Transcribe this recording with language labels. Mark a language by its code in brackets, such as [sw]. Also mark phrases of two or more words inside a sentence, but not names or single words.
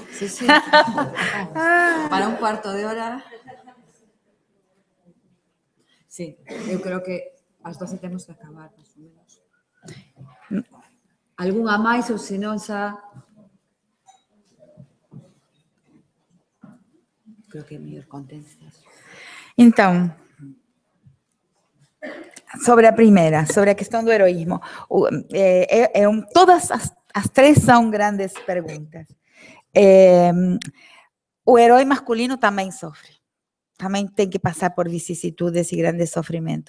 [es] Sí, sí. Para un cuarto de hora. [gl] Sí, eu creo que ás 12 temos que acabar, máis ou menos. Algún a máis ou senón xa... Creo que é mellor contencias. [pt] Então, sobre a primeira, sobre a questão do heroísmo, todas as três são grandes perguntas. O herói masculino também sofre. Também tem que passar por vicissitudes e grandes sofrimentos.